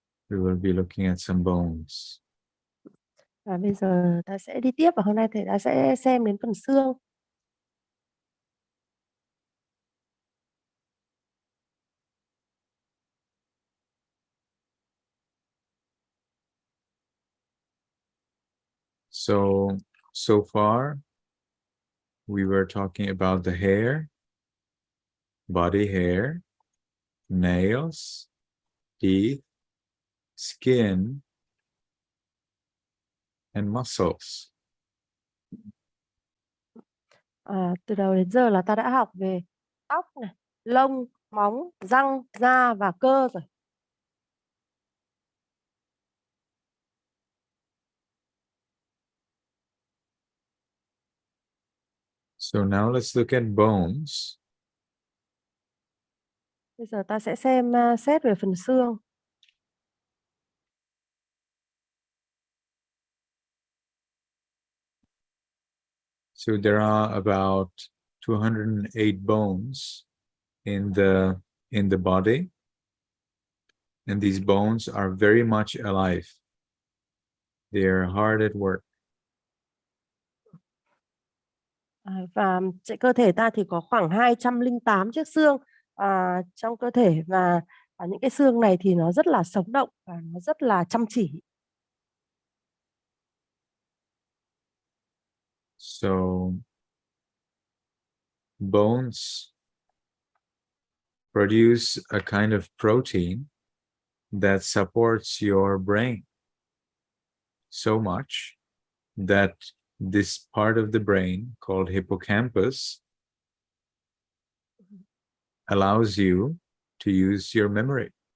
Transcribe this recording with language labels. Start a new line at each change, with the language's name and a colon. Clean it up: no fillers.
English: We will be looking at some bones.
Vietnamese: Và bây giờ ta sẽ đi tiếp và hôm nay thầy ta sẽ xem đến phần xương.
English: So far, we were talking about the hair, body hair, nails, teeth, skin, and muscles.
Vietnamese: Từ đầu đến giờ là ta đã học về tóc này, lông, móng, răng, da và cơ rồi.
English: So now let's look at bones.
Vietnamese: Bây giờ ta sẽ xét về phần xương.
English: So there are about 208 bones in the body, and these bones are very much alive. They are hard at work.
Vietnamese: Và trên cơ thể ta thì có khoảng 208 chiếc xương trong cơ thể, và những cái xương này thì nó rất là sống động và nó rất là chăm chỉ.
English: So bones produce a kind of protein that supports your brain so much that this part of the brain called hippocampus allows you to use your memory.